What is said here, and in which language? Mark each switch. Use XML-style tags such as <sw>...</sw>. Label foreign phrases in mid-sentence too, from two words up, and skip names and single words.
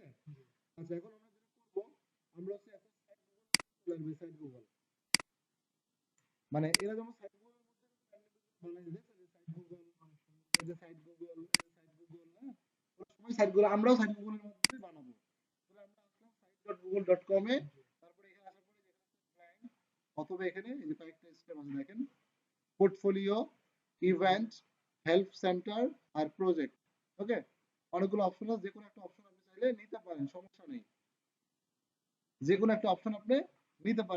<bn>আচ্ছা, এখন আমরা যেটা করবো, আমরা হচ্ছে এখন সাইট গুগল, মানে এরা যেমন সাইট গুগলের মধ্যে বানাই দিয়েছে যে সাইট গুগল, হ্যাঁ, ওরা সবাই সাইট গুগল, আমরাও সাইট গুগলের মধ্যে বানাবো। তাহলে আমরা আসলাম site.google.com এ, তারপরে এখানে আসার পরে ক্লায়েন্ট, অথবা এখানে এই যে কয়েকটা স্টেপ আছে দেখেন,</bn> <en>portfolio, event, help center</en> <bn>আর প্রজেক্ট। ওকে, অনেকগুলো অপশন আছে, যে কোনো একটা অপশন আপনি চাইলে নিতে পারেন, সমস্যা নেই, যে কোনো একটা অপশন আপনি নিতে পারেন।</bn>